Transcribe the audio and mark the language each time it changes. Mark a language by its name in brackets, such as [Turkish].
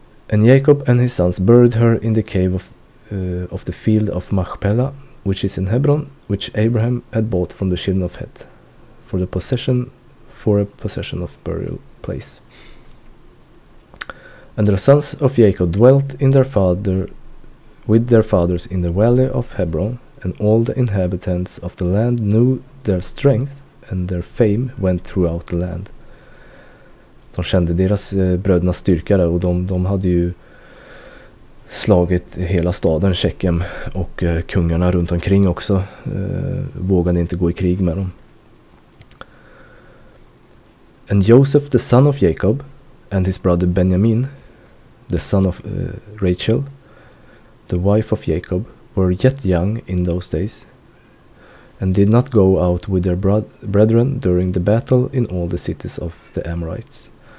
[English] And Jacob and his sons buried her in the cave of the field of Machpelah, which is in Hebron, which Abraham had bought from the children of Heth, for a possession of burial place. And the sons of Jacob dwelt with their fathers in the valley of Hebron, and all the inhabitants of the land knew their strength, and their fame went throughout the land. [Swedish] De kände deras brödernas styrka där, och de hade ju slagit hela staden Shechem, och kungarna runt omkring också vågade inte gå i krig med dem. [English] And Joseph, the son of Jacob, and his brother Benjamin, the son of Rachel, the wife of Jacob, were yet young in those days, and did not go out with their brethren during the battle in all the cities of the Amorites.